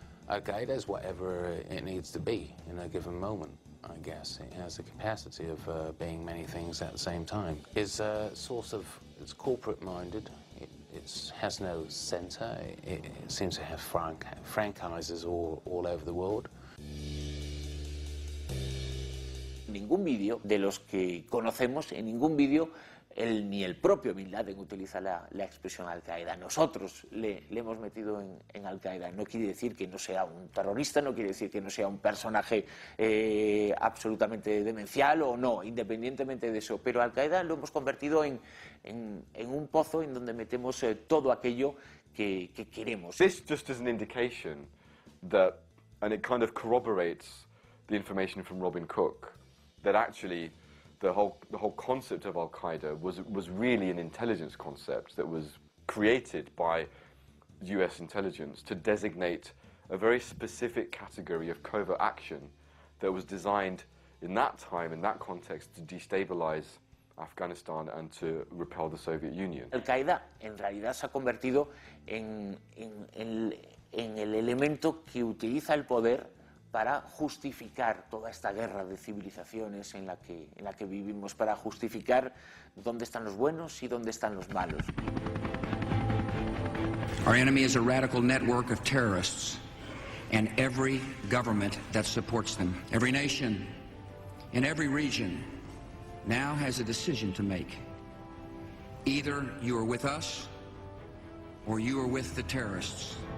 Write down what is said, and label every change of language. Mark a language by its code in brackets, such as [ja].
[en] Al-Qaida is whatever it needs to be in a given moment, I guess. It has the capacity of being many things at the same time. It's it's corporate-minded. It has no center. It seems to have franchises all over the world. [es] Ningún vídeo de los que conocemos, en ningún vídeo ni el propio Bin Laden utiliza la expresión Al-Qaeda. Nosotros le hemos metido en Al-Qaeda. No quiere decir que no sea un terrorista, no quiere decir que no sea un personaje absolutamente demencial o no, independientemente de eso. Pero Al-Qaeda lo hemos convertido en un pozo en donde metemos todo aquello que queremos. [en] This just is an indication that, and it kind of corroborates the information from Robin Cook, that actually the whole concept of Al-Qaida was really an intelligence concept that was created by US intelligence to designate a very specific category of covert action that was designed in that time, in that context, to destabilize Afghanistan and to repel the Soviet Union. [es] Al-Qaeda en realidad se ha convertido en el elemento que utiliza el poder para justificar toda esta guerra de civilizaciones en la que vivimos, para justificar dónde están los buenos y dónde están los malos. [en] Our enemy is a radical network of terrorists, and every government that supports them, every nation in every region now has a decision to make. Either you are with us or you are with the terrorists.